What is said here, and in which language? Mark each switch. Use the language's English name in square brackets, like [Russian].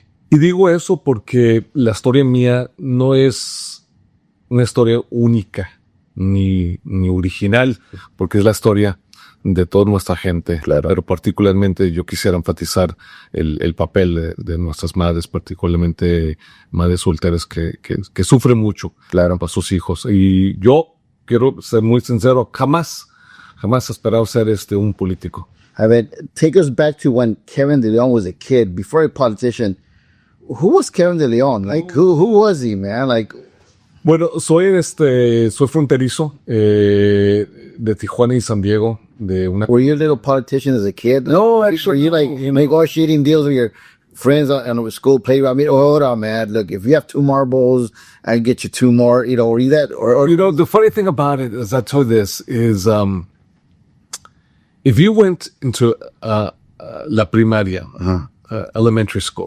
[Spanish] Y digo eso porque la historia mía no es una historia única ni original, porque es la historia de toda nuestra gente. Claro. Pero particularmente yo quisiera enfatizar el papel de nuestras madres, particularmente madres solteras que sufren mucho, claro, para sus hijos. Y yo quiero ser muy sincero, jamás esperaba ser un político. A ver, [English] take us back to when Keven De Leon was a kid, before a politician. Who was Keven De Leon? Like, who was he, man? Like, [Spanish] bueno, soy fronterizo, de Tijuana y San Diego, de una... [English] Were you a little politician as a kid? No, actually, were you like negotiating deals with your friends on the school playground? I mean, hold on, man. Look, if you have 2 marbles, I get you 2 more. You know, were you that? Or the funny thing about it is, I told you this, is if you went into [Spanish] la primaria, [English] elementary school,